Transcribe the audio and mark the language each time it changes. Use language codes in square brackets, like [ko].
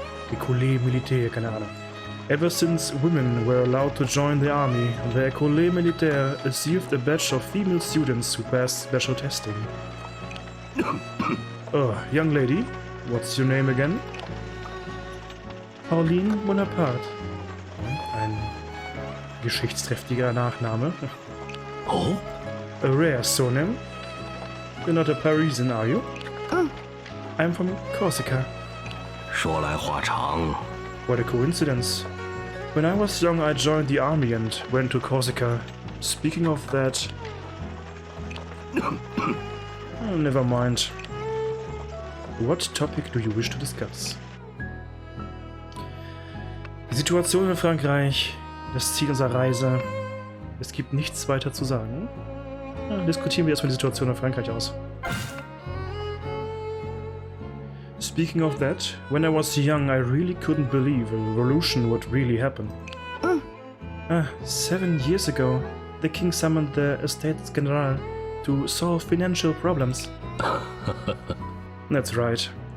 [en] École Militaire, [de] keine Ahnung. [en] Ever since women were allowed to join the army, the École Militaire received a batch of female students who passed special testing. Young lady, what's your name again? Pauline Bonaparte. [de] Ein geschichtsträchtiger Nachname. [en] Oh? A rare surname. You're not a Parisian, are you? I'm from Corsica. [zh] 说来话长。 [en] What a coincidence. When I was young, I joined the army and went to Corsica. Speaking of that... Oh, never mind. What topic do you wish to discuss? [de] Die Situation in Frankreich, das Ziel unserer Reise. Es gibt nichts weiter zu sagen. Diskutieren wir erstmal die Situation in Frankreich aus. [en] Speaking of that, when I was young, I really couldn't believe a revolution would really happen. 7 years ago, the king summoned the Estates General to solve financial problems. That's right.